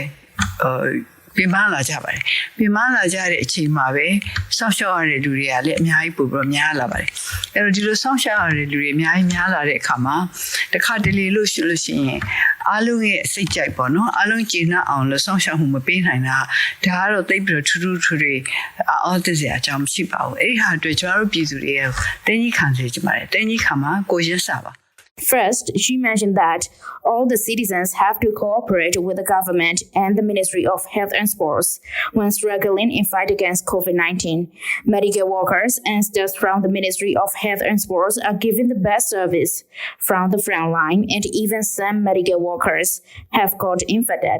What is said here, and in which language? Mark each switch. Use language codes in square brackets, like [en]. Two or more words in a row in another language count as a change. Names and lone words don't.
[my] ပြင်ပလာကြပါတယ်ပြင်ပလာကြတဲ့အချိန်မှာပဲစောင့်ရှောက်ရတဲ့လူတွေကလည်းအများကြီးပို့ပြီးများလာပါတယ်အဲ့တော့ဒီလိုစောင့်ရှောက်ရတဲ့လူတွေအများကြီးများလာတဲ့အခါမှာတခါတလေလို့ရှိလို့ရှိရင်အားလုံးရဲ့စိတ်ကြိုက်ပေါ့နော်အားလုံးကျေနပ်အောင်လို့စောင့်ရှောက်မှုမပေးနိုင်တာဒါကတော့သိပြီးတော့ထူးတွေအော်တစရာအကြောင်းမရှိပါဘူးအဲ့ဒီဟာအတွက်ကျွန်တော်တို့ပြည်သူတွေတင်းကြီးခံစေချင်ပါတယ်တင်းကြီးခံမှာကိုရင်းစားပါ [en] First, she mentioned that all the citizens have to cooperate with the government and the Ministry of Health and Sports when struggling in fight against COVID-19. Medical workers and staff from the Ministry of Health and Sports are given the best service from the front line, and even some medical workers have got infected.